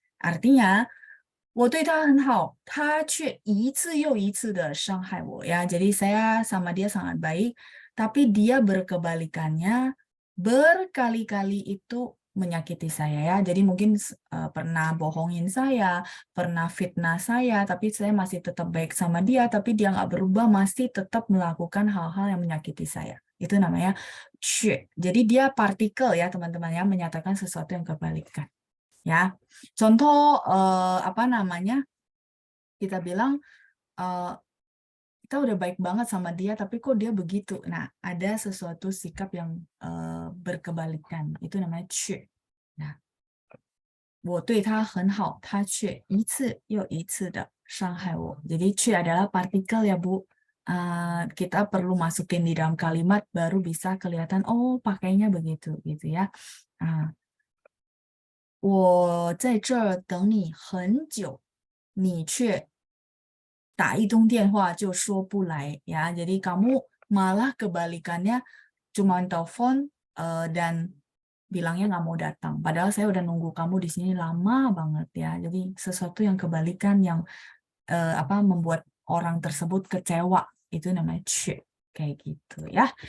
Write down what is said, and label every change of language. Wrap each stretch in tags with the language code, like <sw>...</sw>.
<id>Artinya,</id> <zh>我对他很好，他却一次又一次的伤害我ya.</zh> <id>Jadi saya sama dia sangat baik, tapi dia berkebalikannya berkali-kali itu menyakiti saya ya. Jadi mungkin pernah bohongin saya, pernah fitnah saya, tapi saya masih tetap baik sama dia, tapi dia nggak berubah, masih tetap melakukan hal-hal yang menyakiti saya. Itu namanya 却.Jadi dia partikel ya teman-teman ya, menyatakan sesuatu yang kebalikan. Ya, contoh apa namanya? Kita bilang kita udah baik banget sama dia, tapi kok dia begitu. Nah, ada sesuatu sikap yang berkebalikan. Itu namanya 却.</id> <zh>Nah, 我对他很好，他却一次又一次的伤害我.</zh> <id>Jadi 却 adalah partikel ya, Bu. Kita perlu masukin di dalam kalimat baru bisa kelihatan, oh pakainya begitu gitu ya.</id> <zh>我在这儿等你很久，你却打一通电话就说不来ya.</zh> <id>Jadi kamu malah kebalikannya cuma telepon dan bilangnya nggak mau datang. Padahal saya udah nunggu kamu di sini lama banget ya. Jadi sesuatu yang kebalikan yang membuat orang tersebut kecewa itu namanya 却 kayak gitu ya.</id>